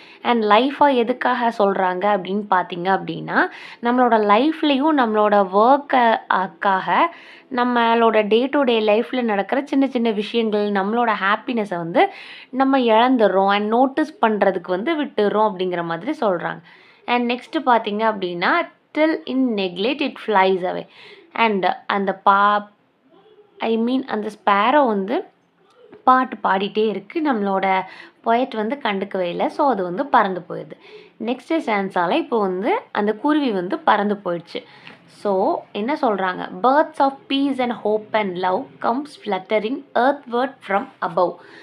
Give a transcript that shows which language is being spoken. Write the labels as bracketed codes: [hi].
[ta] And லைஃபாக எதுக்காக சொல்கிறாங்க அப்படின்னு பார்த்தீங்க அப்படின்னா, நம்மளோட லைஃப்லேயும் நம்மளோட ஒர்க்காக நம்மளோட டே டு டே லைஃப்பில் நடக்கிற சின்ன சின்ன விஷயங்கள், நம்மளோட ஹாப்பினஸை வந்து நம்ம இழந்துடுறோம் அண்ட் நோட்டீஸ் பண்ணுறதுக்கு வந்து விட்டுடுறோம் அப்படிங்கிற மாதிரி சொல்கிறாங்க. [en] and next [ta] பார்த்தீங்க அப்படின்னா, [en] till in neglect it flies away. [ta] And அந்த அந்த ஸ்பேரோ வந்து பாட்டு பாடிட்டே இருக்குது. நம்மளோட பொயட் வந்து கண்டுக்கவே இல்லை. ஸோ அது வந்து பறந்து போயிடுது. நெக்ஸ்ட்டு ஸ்டான்ஸால இப்போ வந்து அந்த குருவி வந்து பறந்து போயிடுச்சு. [en] so [ta] என்ன சொல்றாங்க? [en] "Birds of peace and hope and love comes fluttering earthward from above."